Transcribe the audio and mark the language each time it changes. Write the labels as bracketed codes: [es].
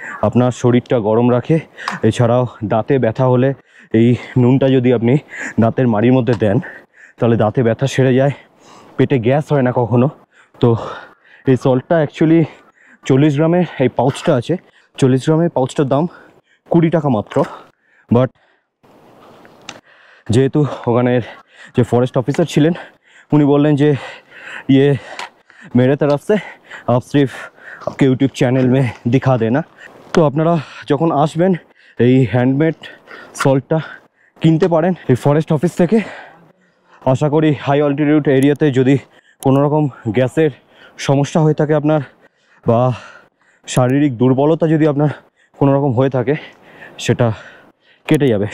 [bn] আপনার শরীরটা গরম রাখে। এছাড়াও দাঁতে ব্যথা হলে এই নুনটা যদি আপনি দাঁতের মাড়ির মধ্যে দেন তাহলে দাঁতে ব্যথা সেরে যায়, পেটে গ্যাস হয় না কখনো। তো এই সল্টটা অ্যাকচুয়ালি 40 গ্রামের এই পাউচটা আছে, 40 গ্রামের পাউচটার দাম 20 টাকা মাত্র। বাট যেহেতু ওখানের যে ফরেস্ট অফিসার ছিলেন উনি বললেন যে [hi] ये मेरे तरफ से आप सिर्फ आपके यूट्यूब चैनल में दिखा देना। [bn] তো আপনারা যখন আসবেন এই হ্যান্ডমেড সল্টটা কিনতে পারেন এই ফরেস্ট অফিস থেকে। আশা করি হাই অল্টিটিউড এরিয়াতে যদি কোনো রকম গ্যাসের সমস্যা হয়ে থাকে আপনার, বা শারীরিক দুর্বলতা যদি আপনার কোনো রকম হয়ে থাকে, সেটা কেটে যাবে।